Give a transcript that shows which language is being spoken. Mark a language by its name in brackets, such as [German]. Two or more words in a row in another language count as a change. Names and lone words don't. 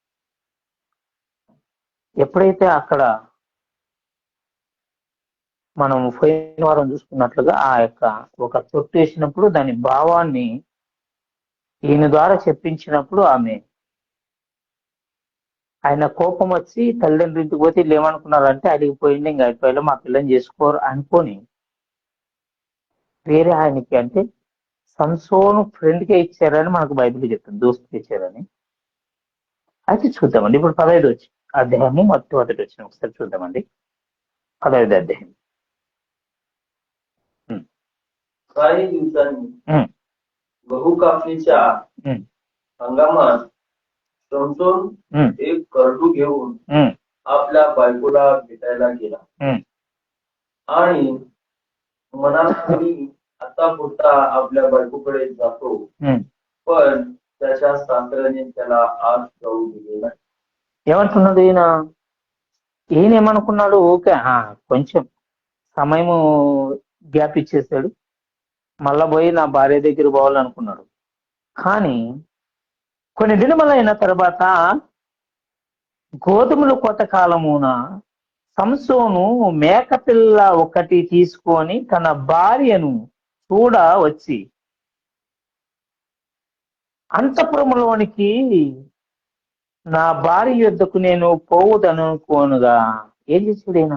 [Telugu] ఎప్పుడైతే అక్కడ మనం పోయిన వారం చూసుకున్నట్లుగా ఆ యొక్క ఒక తొట్టు వేసినప్పుడు దాని భావాన్ని ఈయన ద్వారా చెప్పించినప్పుడు ఆయన కోపం వచ్చి తల్లిదండ్రుల పోతే వీళ్ళు ఏమనుకున్నారంటే అడిగిపోయింది, ఇంకా అయిపోయి మా పిల్లని చేసుకోరు అనుకొని వేరే ఆయనకి అంటే సంసోను ఫ్రెండ్కే ఇచ్చారని మనకు బైబిల్ చెప్తుంది, దోస్తుకి ఇచ్చారని. అయితే చూద్దామండి. ఇప్పుడు 15 అధ్యాయము మొట్టమొదటి వచ్చిన ఒకసారి చూద్దామండి. 15 అధ్యాయం. [Marathi] काही दिवसांनी गहू कापणीच्या हंगामात समसोन एक करडू घेऊन आपल्या बायकोला भेटायला गेला आणि म्हणाला मी आता पुरता आपल्या बायकोकडे जातो, पण त्याच्या सासऱ्याने त्याला आज जाऊ दिले नाही. [Telugu] ఏమంటున్నాడు ఈయన ఏమనుకున్నాడు? ఓకే, కొంచెం సమయము గ్యాప్ ఇచ్చేసాడు, మళ్ళా పోయి నా భార్య దగ్గర పోవాలనుకున్నాడు. కానీ కొన్ని దినములైన తర్వాత గోధుమలు కోత కాలమున సంసోను మేకపిల్ల ఒకటి తీసుకొని తన భార్యను చూడ వచ్చి అంతఃపురములోనికి నా భార్య యుద్ధకు నేను పోవుదనుకోనుగా ఏం చేసాడైనా?